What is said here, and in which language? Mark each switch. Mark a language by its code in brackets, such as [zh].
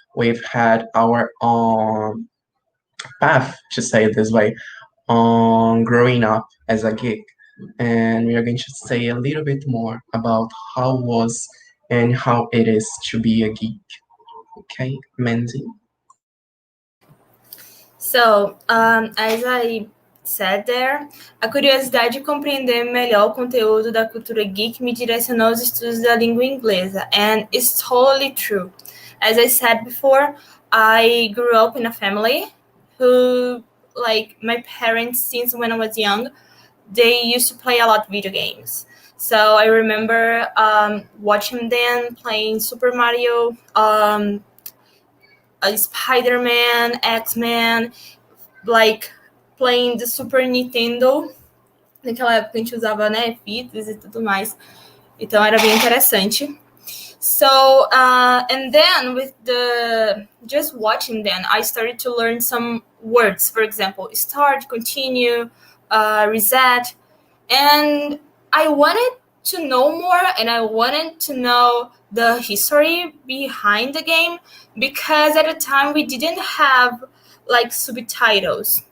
[en] We've had our own path, to say it this way, on growing up as a geek. and we are going to say a little bit more about how was and how it is to be a geek. Okay, Mandy? So, as I said there, [pt] a curiosidade de compreender melhor o conteúdo da cultura geek me direcionou aos estudos da língua inglesa, [en] and it's totally true. As I said before, I grew up in a family who, like my parents, since when I was young, they used to play a lot of video games. So I remember watching them playing Super Mario, Spider-Man, X-Men, like playing the Super Nintendo. [pt] Naquela época a gente usava, né, fitas e tudo mais. Então era bem interessante. [en] So, and then with just watching them, I started to learn some words. For example, start, continue, reset. And I wanted to know more, and I wanted to know the history behind the game, because at the time we didn't have like subtitles.